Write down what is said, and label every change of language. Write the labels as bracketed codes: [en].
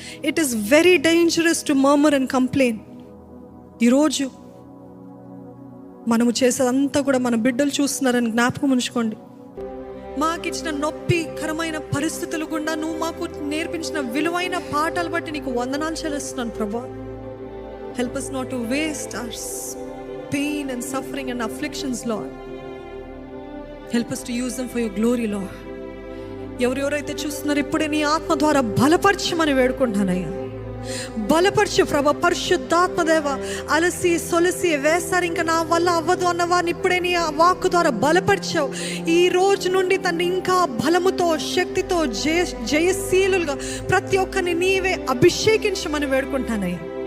[en] It is very dangerous to murmur and complain. [te] ఈరోజు మనము చేసేదంతా కూడా మన బిడ్డలు చూస్తున్నారని జ్ఞాపకం ఉంచుకోండి. మాకిచ్చిన నొప్పికరమైన పరిస్థితులు గుండా నువ్వు మాకు నేర్పించిన విలువైన పాఠాలు బట్టి నీకు వందనాలు చెల్లిస్తున్నాను ప్రభా. [en] Help us not to waste our pain and suffering and afflictions, Lord. Help us to use them for your glory, Lord. [te] ఎవరెవరైతే చూస్తున్నారో ఇప్పుడే నీ ఆత్మ ద్వారా బలపరచమని వేడుకుంటానయ్యా. బలపరచు ప్రభా. పరిశుద్ధాత్మ దేవ, అలసి సొలసి వేసారు ఇంకా నా వల్ల అవ్వదు అన్నవారిని ఇప్పుడే నీ వాక్కు ద్వారా బలపరిచావు. ఈ రోజు నుండి తను ఇంకా బలముతో, శక్తితో, జయశీలుగా ప్రతి ఒక్కరిని నీవే అభిషేకించమని వేడుకుంటానయ్యా.